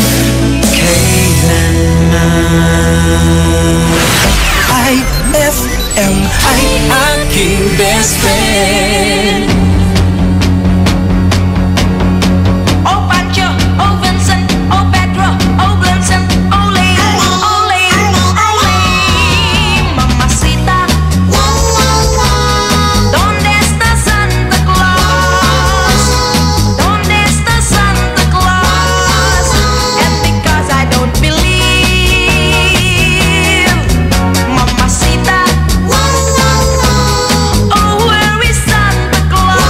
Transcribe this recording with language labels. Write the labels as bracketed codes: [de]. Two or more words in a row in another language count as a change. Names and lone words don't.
[tl] Kailanman IFM ay aking [en] best friend. [es] Oh Pancho, oh Vincent, oh Pedro, oh Vincent, ole, ole, ole, mamacita. ¿Dónde está Santa Claus? ¿Dónde está Santa Claus? [en] And because I don't believe, mamacita. Oh, where is Santa Claus?